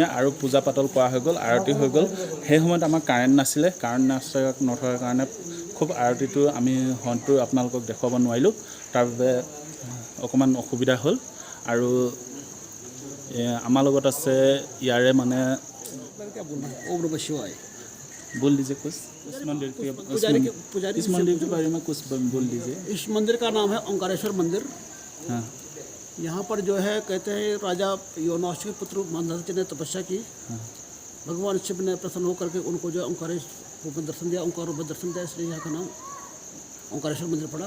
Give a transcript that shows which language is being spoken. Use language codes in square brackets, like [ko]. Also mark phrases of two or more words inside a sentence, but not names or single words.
[as] আৰু পূজা পাতল কৰা হৈ গ'ল, আৰতি হৈ গ'ল। সেই সময়ত আমাৰ কাৰেণ্ট নথকাৰ কাৰণে খুব আৰতিটো আমি হয়তো আপোনালোকক দেখুৱাব নোৱাৰিলোঁ, তাৰ বাবে অকণমান অসুবিধা হ'ল। আৰু আমাৰ লগত আছে ইয়াৰে মানে [hi] बोल दीजिए कुछ इस मंदिर के इस मंदिर के बारे में कुछ बोल दीजिए। इस मंदिर का नाम है ओंकारेश्वर मंदिर। हाँ, यहाँ पर जो है कहते हैं राजा योनाश के पुत्र मानधाता ने तपस्या की। हाँ, भगवान शिव ने प्रसन्न होकर के उनको जो ओंकारेश्वर रूप में दर्शन दिया, ओंकार रूप में दर्शन दिया, इसलिए यहाँ का नाम ओंकारेश्वर मंदिर पड़ा।